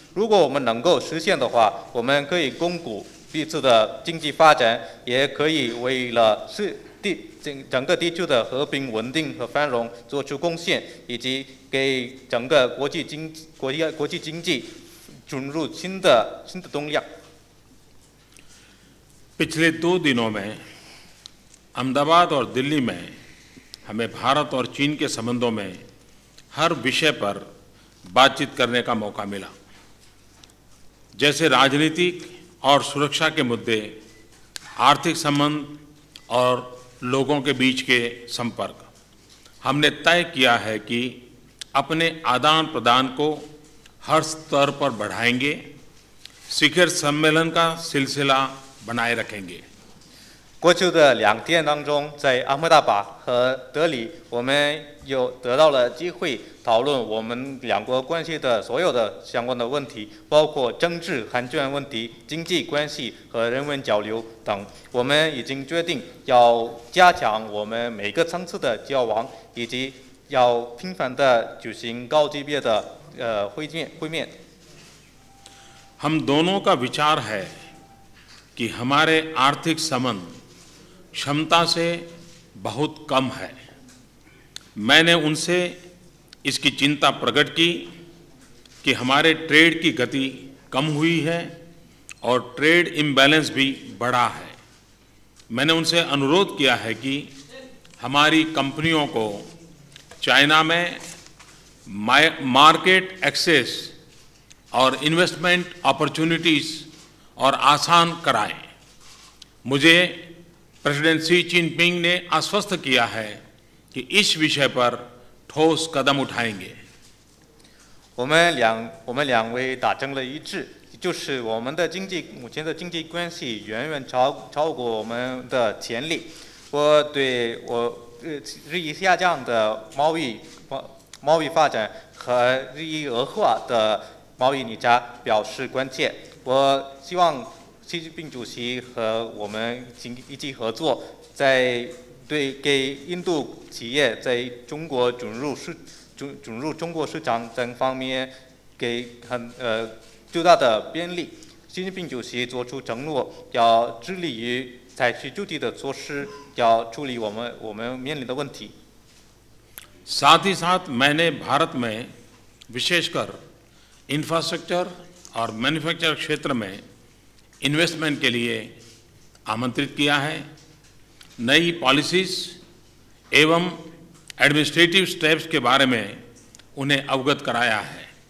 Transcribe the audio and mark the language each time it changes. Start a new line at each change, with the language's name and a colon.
Chinese: 如果我们能够实现的话，我们可以巩固彼此的经济发展，也可以为了整个地区的和平稳定和繁荣做出贡献，以及给整个国际经济注入新的动量。
Hindi: पिछले 2 दिनों में अहमदाबाद और दिल्ली में हमें भारत और चीन के संबंधों में हर विषय पर बातचीत करने का मौका मिला। जैसे राजनीतिक और सुरक्षा के मुद्दे, आर्थिक संबंध और लोगों के बीच के संपर्क, हमने तय किया है कि अपने आदान प्रदान को हर स्तर पर बढ़ाएंगे, शिखर सम्मेलन का सिलसिला बनाए रखेंगे।
Chinese: 过去的2天当中，在阿赫达巴和德里，我们得到了机会讨论我们两国关系的所有的相关的问题，包括政治安全问题、经济关系和人文交流等。我们已经决定要加强我们每个层次的交往，以及要频繁地举行高级别的会面。
Hindi: हम दोनों का विचार है कि हमारे आर्थिक संबंध क्षमता से बहुत कम है। मैंने उनसे इसकी चिंता प्रकट की कि हमारे ट्रेड की गति कम हुई है और ट्रेड इम्बैलेंस भी बढ़ा है। मैंने उनसे अनुरोध किया है कि हमारी कंपनियों को चाइना में मार्केट एक्सेस और इन्वेस्टमेंट अपॉर्चुनिटीज़ और आसान कराएं। मुझे प्रेसिडेंट शी जिनपिंग ने आश्वस्त किया है कि इस विषय पर ठोस कदम उठाएंगे।
Chinese: 我们两位达成了一致，就是我们的目前的经济关系远远超过我们的潜力。我对日益下降的贸易发展和日益恶化的贸易逆差表示关切。我希望习近平主席和我们一起合作，给印度企业在中国准入中国市场等方面给最大的便利。习近平主席作出承诺，要致力于采取具体的措施，要处理我们面临的问题。
Hindi: साथ ही साथ मैंने भारत में विशेषकर इंफ्रास्ट्रक्चर और मैन्युफैक्चर क्षेत्र में इन्वेस्टमेंट के लिए आमंत्रित किया है। नई पॉलिसीज़ एवं एडमिनिस्ट्रेटिव स्टेप्स के बारे में उन्हें अवगत कराया है।